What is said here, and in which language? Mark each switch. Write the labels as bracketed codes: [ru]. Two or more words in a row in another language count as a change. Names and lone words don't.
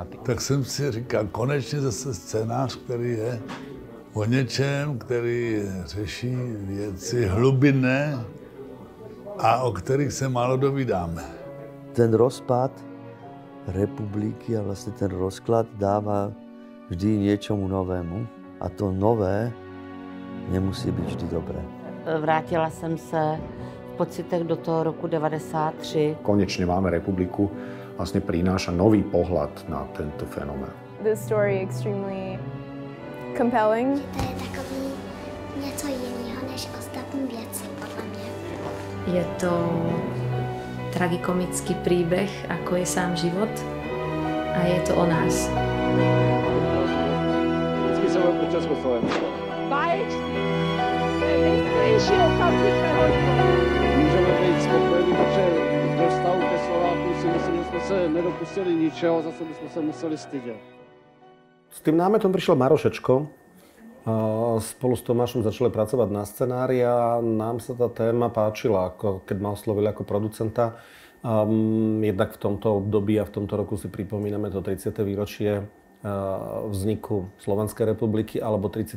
[cs] Tak jsem si říkal, konečně zase scénář, který je o něčem, který řeší věci hlubinné a o kterých se málo dovídáme. Ten rozpad republiky a vlastně ten rozklad dává vždy něčemu novému a to nové nemusí být vždy dobré. Vrátila jsem se v pocitech do toho roku 93. [sk] Konečne máme republiku, vlastne prináša nový pohľad na tento fenomén. [en] The story extremely compelling. [cs] To je takový něco jiného než ostatní věci, podle mě. [sk] Je to tragikomický príbeh, ako je sám život a je to o nás. Vždycky som bol pro Československo. [cs] Báječný. Nejstarejšího fabrického Můžeme být spokojení, protože do stavu ke Slováku si myslím, že jsme se nedopustili ničeho, zase bychom se museli stydět. [sk] S tým námetom prišiel Marošečko. Spolu s Tomášom začali pracovať na scenári a nám sa tá téma páčila, keď ma oslovili ako producenta. Jednak v tomto období a v tomto roku si pripomíname to 30. výročie vzniku Slovenskej republiky alebo 30.